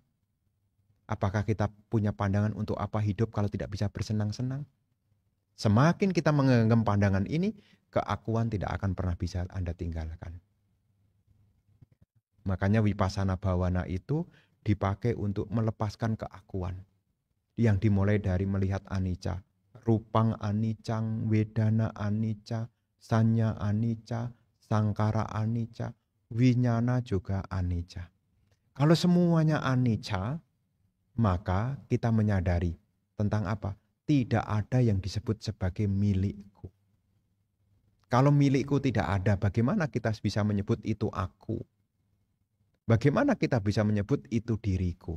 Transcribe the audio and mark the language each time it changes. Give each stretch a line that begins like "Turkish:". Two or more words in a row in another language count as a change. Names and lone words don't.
Indonesian: Apakah kita punya pandangan untuk apa hidup kalau tidak bisa bersenang-senang? Semakin kita menggenggam pandangan ini, keakuan tidak akan pernah bisa Anda tinggalkan. Makanya
Pali: Vipassana Bhavana
Indonesian: itu dipakai untuk melepaskan keakuan. Yang dimulai dari melihat anicca.
Pali: Rupang anicang, wedana anicca, sanya anicca, sangkara anicca, winyana juga anicca.
Indonesian: Kalau semuanya anicca, maka kita menyadari tentang apa? Tidak ada yang disebut sebagai milikku. Kalau milikku tidak ada, bagaimana kita bisa menyebut itu aku? Bagaimana kita bisa menyebut itu diriku?